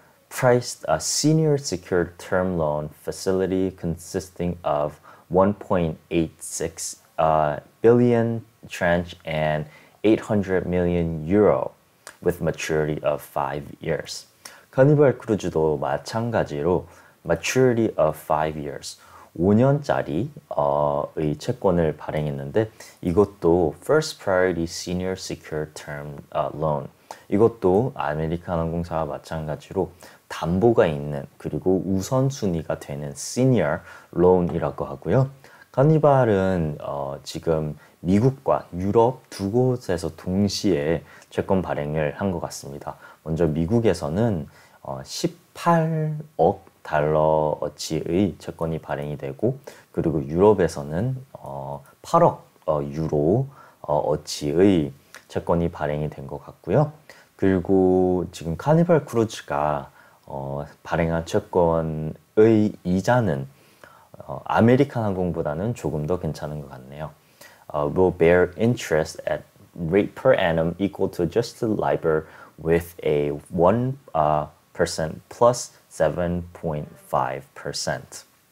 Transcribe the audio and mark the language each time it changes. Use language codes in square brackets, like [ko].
[en] Priced a senior secured term loan facility consisting of 1.86 billion tranche and 800 million euro with maturity of 5 years. [ko] 카니발 크루즈도 마찬가지로 [en] maturity of 5 years, [ko] 5년짜리 의 채권을 발행했는데 이것도 First Priority Senior Secured Term Loan. 이것도 아메리칸 항공사와 마찬가지로 담보가 있는 그리고 우선순위가 되는 Senior Loan이라고 하고요. 카니발은 지금 미국과 유럽 두 곳에서 동시에 채권 발행을 한 것 같습니다. 먼저 미국에서는 18억 달러어치의 채권이 발행이 되고 그리고 유럽에서는 8억 유로 어치의 채권이 발행이 된 것 같고요. 그리고 지금 카니발 크루즈가 발행한 채권의 이자는 아메리칸 항공보다는 조금 더 괜찮은 것 같네요. [en] Will bear interest at rate per annum equal to adjusted LIBOR with a 1% plus 7.5%.